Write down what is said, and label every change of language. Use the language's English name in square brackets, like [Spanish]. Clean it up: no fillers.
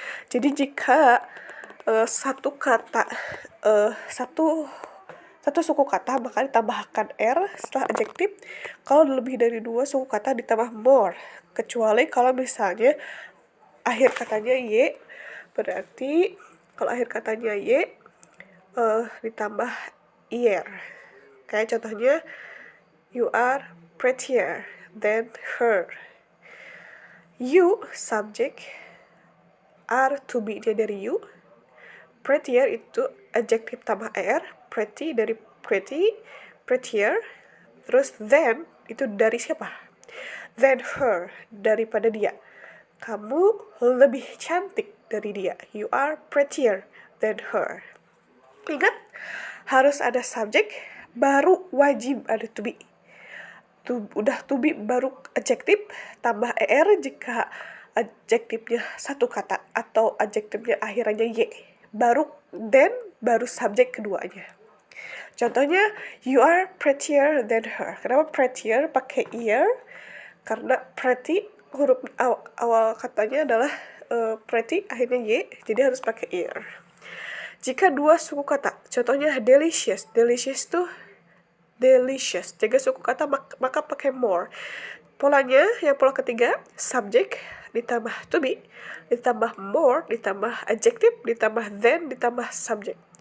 [Indonesian] Jadi jika satu kata satu suku kata maka ditambahkan er setelah adjektif. Kalau lebih dari 2 suku kata ditambah more, kecuali kalau misalnya akhir katanya y, berarti kalau akhir katanya y ditambah er. Kayak contohnya, [English] you are prettier than her. [Indonesian] You subject, are to be dia dari you, prettier itu adjektif tambah er, pretty dari pretty, prettier, terus then itu dari siapa? Than her, daripada dia. Kamu lebih cantik dari dia. [English] You are prettier than her. [Indonesian] Ingat, harus ada subjek, baru wajib ada to be. Udah to be baru adjektif, tambah er jika adjektifnya satu kata atau adjektifnya akhirannya y. Baru then, baru subjek keduanya. [English] Contohnya, you are prettier than her. [Indonesian] Kenapa prettier pakai ear? Karena pretty, huruf awal katanya adalah pretty, akhirnya y, jadi harus pakai ear. Jika dua suku kata, contohnya delicious. Delicious tuh delicious. Jika suku kata maka pakai more. Polanya, yang pola ketiga, subjek ditambah to be, ditambah more, ditambah adjektif, ditambah then, ditambah subjek.